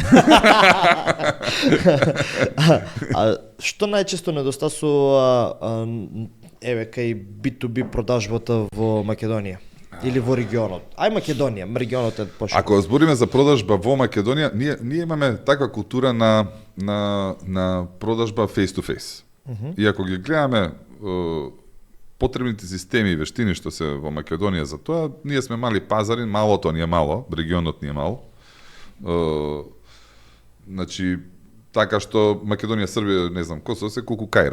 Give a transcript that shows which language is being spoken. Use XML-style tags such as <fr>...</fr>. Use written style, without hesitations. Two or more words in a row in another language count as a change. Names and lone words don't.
<mk>А што најчесто недостасува кај B2B продажбата во Македонија или во регионот? Ај Македонија, регионот е пошто. Ако збориме за продажба во Македонија, ние имаме таква култура на продажба</mk> <en>face to face.</en> <mk>И ако ги гледаме потребните системи и вештини што се во Македонија за тоа, ние сме мали пазари, малото ни е мало, регионот ни е мал. Значи, така што Македонија, Србија, не знам, Косово се колку Кајро.</mk>